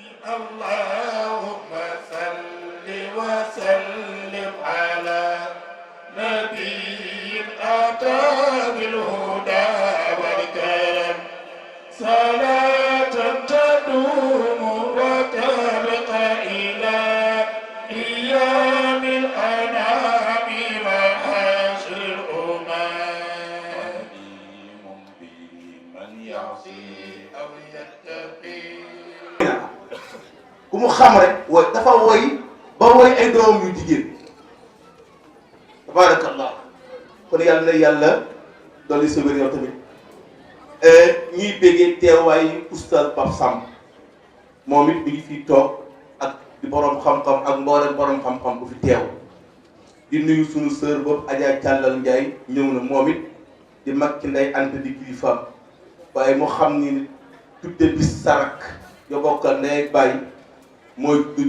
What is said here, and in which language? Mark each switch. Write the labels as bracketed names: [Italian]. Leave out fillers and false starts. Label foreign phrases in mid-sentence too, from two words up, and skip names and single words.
[Arabic] اللهم صل وسلم على نبي أتى بالهدى والكرم صلاة تدوم وتبقى إلى أيام الأنام وحشر الأمم بمن يعصي أو يتقي [Wolof] ku mu xam rek woy dafa woy ba woy ay doom yu jigéen tabarakallah kon yàlla na yàlla dolli sa wér yow tamit ñuy béggee teewaayu oustaz Pape Samb moom it mi ngi fii toog ak di borom xam-xam ak mboolem borom xam-xam bu fi teew di nuyu sunu sœur boobu Adja Càllal Ndiaye ñëw na moom it di mag ci ndey Anta di kilifaam waaye mu xam ni tudde bis sarak yo bokkal ndey bàyyi mooy